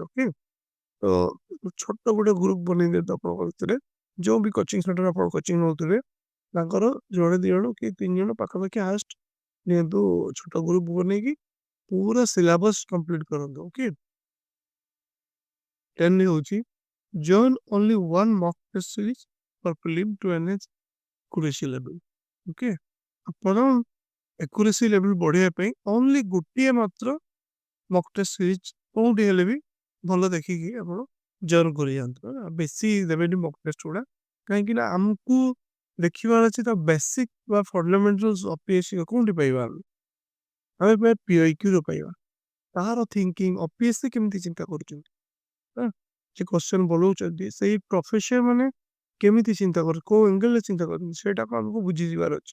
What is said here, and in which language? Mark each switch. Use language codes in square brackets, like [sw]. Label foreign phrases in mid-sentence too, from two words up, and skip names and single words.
[or] ଓକେ, ତ ଛୋଟ ଗୋଟେ ଗ୍ରୁପ ବନେଇ ଦିଅନ୍ତୁ ଆପଣଙ୍କ ଭିତରେ। ଯୋଉ ବି [en] coaching center [or] ଆପଣ କୋଚିଂ ନଉଥିବେ ତାଙ୍କର ଜଣେ 2 ଜଣ କି 3 ଜଣ ପାଖାପାଖି ହାଷ୍ଟ ନିଅନ୍ତୁ, ଛୋଟ ଗ୍ରୁପ ବନେଇକି ପୁରା [en] syllabus complete [or] କରନ୍ତୁ। [en] ଓକେ, 10 ହଉଛି join only one mock test series for prelim to enhance accuracy level. [or] ଓକେ, ଆପଣ [en] accuracy level [or] ବଢେଇବା ପାଇଁ only ଗୋଟିଏ ମାତ୍ର [en] mock test series [or] କୋଉଠି ହେଲେ ବି ଭଲ ଦେଖିକି ଆପଣ ଜଏନ୍ କରିଯାଆନ୍ତୁ। ବେଶୀ ଦେବେନି [en] mock test [or] ଗୁଡା, କାହିଁକି ନା ଆମକୁ ଦେଖିବାର ଅଛି ତା ବେସିକ ବା [en] fundamentals of PSC [or] କୋଉଠି ପାଇବା ଆମେ ପିଆଇକ୍ୟୁରୁ ପାଇବା। ତାହାର ଥିଙ୍କିଂ ଅପିଏସସି କେମିତି ଚିନ୍ତା କରୁଛନ୍ତି, ଯେ କ୍ୱେଶ୍ଚନ ବନଉଛନ୍ତି ସେଇ ପ୍ରଫେସର ମାନେ କେମିତି ଚିନ୍ତା କରୁଛନ୍ତି, କୋଉ ଏଙ୍ଗେଲରେ ଚିନ୍ତା କରୁଛନ୍ତି, ସେଇଟାକୁ ଆମକୁ ବୁଝିଯିବାର ଅଛି।